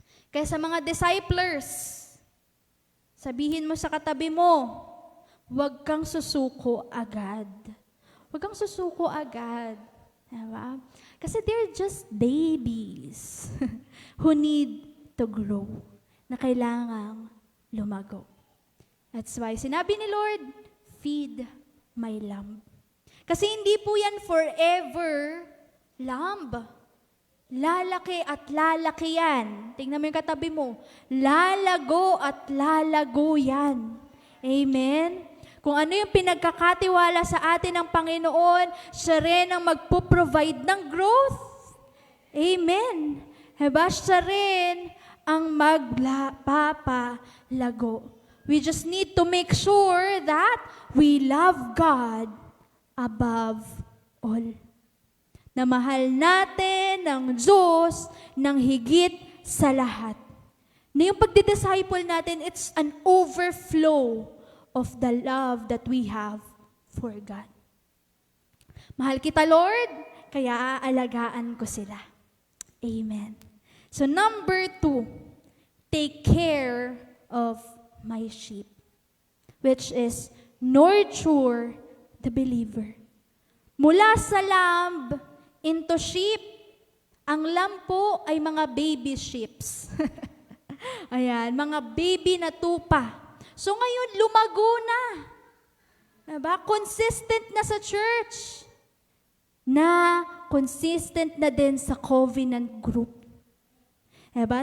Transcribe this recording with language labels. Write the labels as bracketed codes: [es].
[tl] Kaya sa mga disciples, sabihin mo sa katabi mo, huwag kang susuko agad. Huwag kang susuko agad. Diba? [en] Kasi they're just babies who need to grow, [tl] na kailangang lumago. [en] That's why [tl] sinabi ni Lord, [en] feed my lamb. [tl] Kasi hindi po yan [en] forever lamb. [tl] Lalaki at lalaki yan. Tingnan mo yung katabi mo. Lalago at lalago yan. Amen? Kung ano yung pinagkakatiwala sa atin ng Panginoon, siya rin ang magpo-provide ng growth. Amen. Diba? Siya rin ang magpapalago. [en] We just need to make sure that we love God above all. [tl] Na mahal natin ng Diyos ng higit sa lahat. Na yung pagdidisciple natin, [en] it's an overflow of the love that we have for God. [tl] Mahal kita, Lord, kaya aalagaan ko sila. Amen. [en] So number 2, take care of my sheep, which is nurture the believer. [tl] Mula sa lamb [en] into sheep, [tl] ang lamb po ay mga baby sheeps. Ayan, mga baby na tupa. So ngayon, lumago na. Diba? Consistent na sa church. Na consistent na din sa covenant group. Diba?